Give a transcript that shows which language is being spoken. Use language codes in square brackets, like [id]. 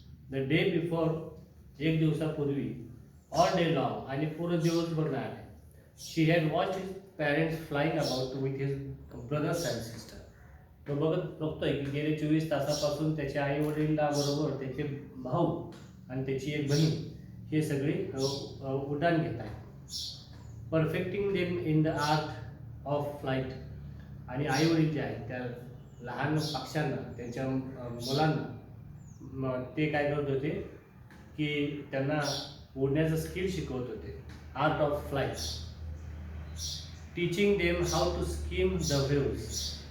[en] the day before, [mr] एक दिवसापूर्वी, [en] all day long, [mr] आणि पूर्ण दिवसभर नाही आले. [en] She had watched his parents flying about with his brothers and sister. [mr] तो बघतोय की गेले 24 तासापासून त्याच्या आई वडिलांबरोबर त्याचे भाऊ आणि त्याची एक बहीण हे सगळे उड्डाण घेत आहेत. [en] Perfecting them in the art of flight. [mr] आणि आई वडील जे आहेत त्या लहान पक्ष्यांना, त्यांच्या मुलांना ते काय करत होते की त्यांना उडण्याचं स्किल शिकवत होते, [en] Art of flight. Teaching them how to skim the waves.